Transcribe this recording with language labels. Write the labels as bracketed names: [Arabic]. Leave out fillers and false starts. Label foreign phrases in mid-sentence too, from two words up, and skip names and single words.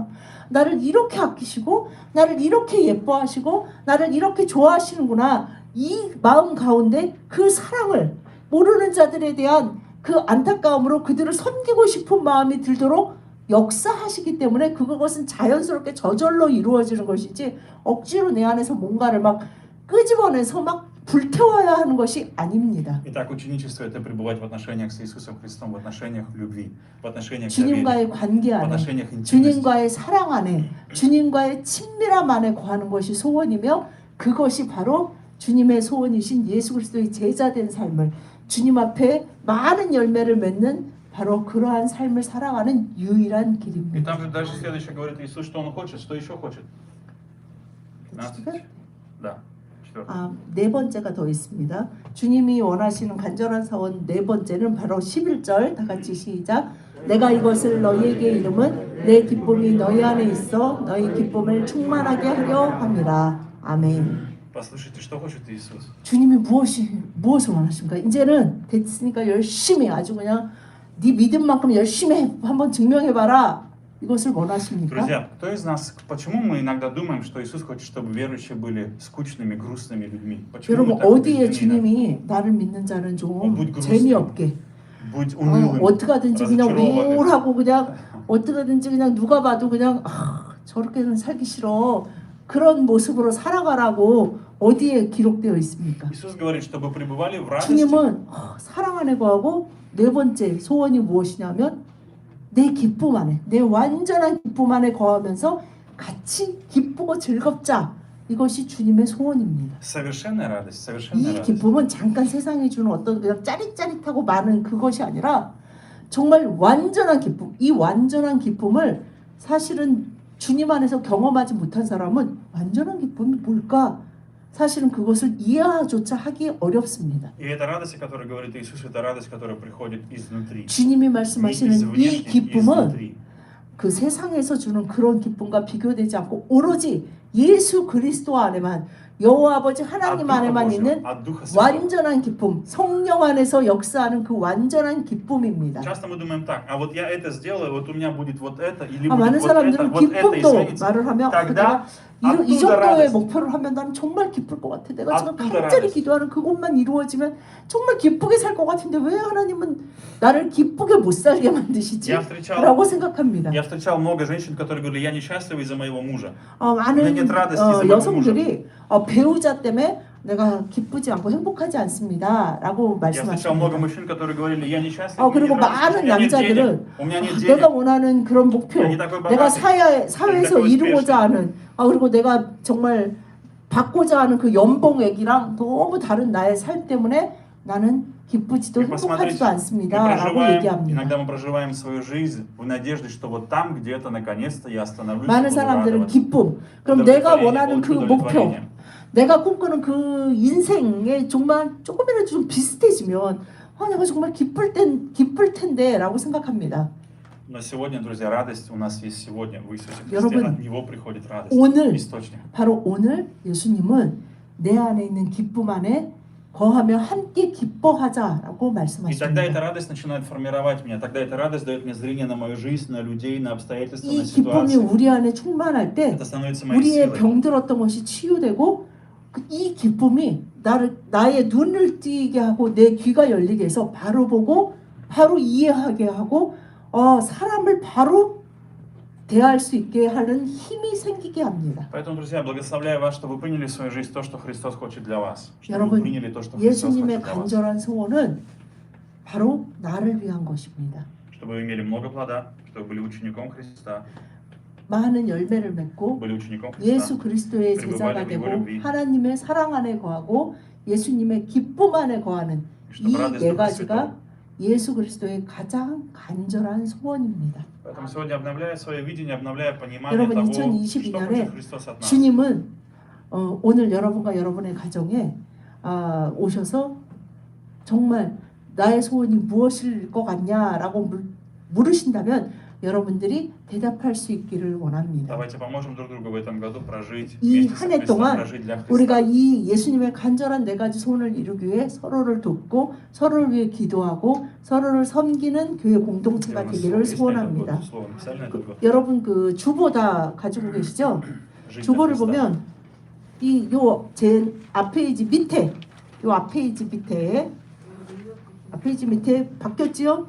[Korean] 나를 이렇게 아끼시고 나를 이렇게 예뻐하시고 나를 이렇게 좋아하시는구나. 이 마음 가운데 그 사랑을 모르는 자들에 대한 그 안타까움으로 그들을 섬기고 싶은 마음이 들도록 역사하시기 때문에 그것은 자연스럽게 저절로 이루어지는 것이지 억지로 내 안에서 뭔가를 막 끄집어내서 막 불태워야 하는 것이 아닙니다. [Russian] Итак, ученичество – это пребывать в отношениях с Иисусом Христом, в отношениях любви, в отношениях доверия, [Korean] 주님과의 관계 [Russian] в [Korean] 안에 [Russian] отношениях интимности. [Korean] 주님과의 사랑 안에 주님과의 친밀함 안에 거하는 것이 소원이며 그것이 바로 주님의 소원이신 예수 그리스도의 제자된 삶을 주님 앞에 많은 열매를 맺는 바로 그러한 삶을 살아가는 유일한 [Russian] И [Korean] 길입니다. [Russian] там же дальше следующее говорит Иисус, что Он хочет, что еще хочет. 15. Да, 4. [Korean] 네 번째가 더 있습니다. 주님이 원하시는 간절한 사원 네 번째는 바로 11절 다 같이 시작. 내가 이것을 너희에게 이름은 내 기쁨이 너희 안에 있어 너희 기쁨을 충만하게 하려 함이라. 아멘. [Russian] Послушайте, что хочет Иисус. [Korean] 주님이 무엇을 원하십니까? 이제는 됐으니까 열심히 아주 그냥 네 믿음만큼 열심히 한번 증명해봐라. 이것을 원하십니까? [Russian] Друзья, кто из нас, почему мы иногда думаем, что Иисус хочет, чтобы верующие были скучными, грустными людьми? Почему [Korean] 여러분 [Russian] мы так [Korean] 어디에 [Russian] убеждены? [Korean] 주님이 나를 믿는 자는 좀 [Russian] будь грустным. [Korean] 재미없게 [Russian] Будь унылым, [Korean] 어떻게 하든지 그냥 [Russian] разочарованным. [Korean] 우울하고 그냥 어떻게 하든지 그냥 누가 봐도 그냥 저렇게는 살기 싫어 그런 모습으로 살아가라고 어디에 기록되어 있습니까? [Russian] Иисус говорит, чтобы пребывали в радости. [Korean] 주님은 사랑 안에 거하고 네 번째 소원이 무엇이냐면 내 기쁨 안에 내 완전한 기쁨 안에 거하면서 같이 기쁘고 즐겁자. 이것이 주님의 소원입니다. [Russian] Совершенная радость, совершенная [Korean] 이 [Russian] радость. [Korean] 기쁨은 잠깐 세상에 주는 어떤 그냥 짜릿짜릿하고 많은 그것이 아니라 정말 완전한 기쁨. 이 완전한 기쁨을 사실은 주님 안에서 경험하지 못한 사람은 완전한 기쁨이 뭘까? 사실은 그것을 이해조차 하기 어렵습니다. [Russian] И эта радость, о которой говорит Иисус, это радость, которая приходит изнутри. [Korean] 주님이 [Russian] Не [Korean] 말씀하시는 [Russian] извне, [Korean] 이 기쁨은 [Russian] изнутри. [Korean] 그 세상에서 주는 그런 기쁨과 비교되지 않고 오로지 예수 그리스도 안에만 여호와 아버지 하나님 [Russian] От Духа [Korean] 안에만 [Russian] Божьего, [Korean] 있는 [Russian] от Духа Святого. [Korean] 완전한 기쁨, 성령 안에서 역사하는 그 완전한 기쁨입니다. [Russian] Часто мы думаем так, а вот я это сделаю, вот у меня будет вот это, или [Korean] 많은 [Russian] будет вот [Korean] 사람들은 [Russian] это [Korean] 기쁨도 [Russian] изменится. [Korean] 말을 하면 [Russian] Тогда [Korean] 이 [Russian] оттуда [Korean] 정도의 [Russian] радость. [Korean] 목표를 하면 나는 정말 기쁠 것 같아. 내가 지금 [Russian] оттуда [Korean] 간절히 [Russian] радость. [Korean] 기도하는 그것만 이루어지면 정말 기쁘게 살 것 같은데 왜 하나님은 나를 기쁘게 못 살게 만드시지? [Russian] Я встречал, [Korean] 라고 생각합니다. [Russian] я встречал много женщин, которые говорили, я несчастлива из-за моего мужа. [Korean] 많은 [Russian] нет радости из-за моего [Korean] 여성들이 배우자 때문에 내가 기쁘지 않고 행복하지 않습니다. 라고 [Russian] Я встречал много [Korean] 말씀하십니다. [Russian] мужчин, которые говорили, я несчастлив, [Korean] 그리고 [Russian] мне не радостно, [Korean] 많은 [Russian] у меня нет денег, [Korean] 남자들은 [Russian] у меня нет [Korean] 내가 [Russian] денег. [Korean] 원하는 그런 목표, [Russian] Я не такой [Korean] 내가 [Russian] богатый, [Korean] 사회에서 [Russian] такой [Korean] 이루고자 [Russian] успешный. [Korean] 하는 그리고 내가 정말 받고자 하는 그 연봉액이랑 너무 다른 나의 삶 때문에 나는 기쁘지도 [Russian] И посмотрите, [Korean] 행복하지도 [Russian] мы [Korean] 않습니다. 라고 [Russian] проживаем, [Korean] 얘기합니다. [Russian] иногда мы проживаем свою жизнь в надежде, что вот там где-то наконец-то я остановлюсь и [Korean] 많은 [Russian] буду [Korean] 사람들은 [Russian] радоваться. [Korean] 기쁨, 그럼 내가 [Russian] удовлетворение, [Korean] 원하는 그 [Russian] получу [Korean] 목표, [Russian] удовлетворение. [Korean] 내가 꿈꾸는 그 인생에 정말 조금이라도 좀 비슷해지면 내가 정말 기쁠 텐데라고 생각합니다. [Russian] Но сегодня, друзья, радость у нас есть сегодня в Иисусе Христе. [Korean] 여러분, [Russian] От Него приходит радость. [Korean] 오늘 [Russian] Источник. [Korean] 바로 오늘 예수님은 내 안에 있는 기쁨 안에 거하며 함께 기뻐하자라고 [Russian] И тогда [Korean] 말씀하십니다. [Russian] эта радость начинает формировать меня. Тогда эта радость дает мне зрение на мою жизнь, на людей, на обстоятельства, [Korean] 이 [Russian] на [Korean] 기쁨이 [Russian] ситуации. [Korean] 우리 안에 충만할 때 [Russian] Это становится моей [Korean] 우리의 [Russian] силой. [Korean] 병들었던 것이 치유되고 이 기쁨이 나의 눈을 띄게 하고 내 귀가 열리게 해서 바로 보고 바로 이해하게 하고 사람을 바로 대할 수 있게 하는 힘이 생기게 합니다. [Russian] Поэтому, друзья, благословляю вас, что вы приняли в свою жизнь то, что Христос хочет для вас. Что вы [Korean] 여러분, [Russian] приняли то, что Христос [Korean] 예수님의 [Russian] хочет для вас. [Korean] 간절한 소원은 바로 나를 위한 것입니다. [Russian] Чтобы вы имели много плода, чтобы вы были учеником Христа, [Korean] 많은 열매를 맺고 [Russian] были учеником [Korean] 예수 [Russian] Христа. [Korean] 그리스도의 제자가 되고 하나님의 사랑 안에 거하고 예수님의 기쁨 안에 거하는 이 네 가지가 예수 그리스도의 가장 간절한 소원입니다. [Russian] Поэтому сегодня обновляя свое видение, обновляя понимание [Korean] 여러분, [Russian] того, [Korean] 2022 [Russian] что [Korean] 년에 [Russian] хочет Христос от нас. [Korean] 주님은 오늘 여러분과 여러분의 가정에 오셔서 정말 나의 소원이 무엇일 것 같냐라고 물으신다면 여러분들이 대답할 수 있기를 원합니다. [Russian] Давайте поможем друг другу в этом году прожить [Korean] 이 [Russian] вместе со [Korean] 한 해 [Russian] Христом, [Korean] 동안 [Russian] прожить для [Korean] 우리가 [Russian] Христа. [Korean] 이 예수님의 간절한 네 가지 소원을 이루기 위해 서로를 돕고 서로를 위해 기도하고 서로를 섬기는 교회 공동체가 [Russian] Где у нас [Korean] 되기를 [Russian] есть на этот [Korean] 소원합니다. [Russian] год? Слово написали на этот год? [Korean] 여러분 그 주보 다 가지고 계시죠? [Russian] Жить для [Korean] 주보를 [Russian] Христа. [Korean] 보면 제 앞페이지 밑에 앞페이지 밑에 바뀌었지요?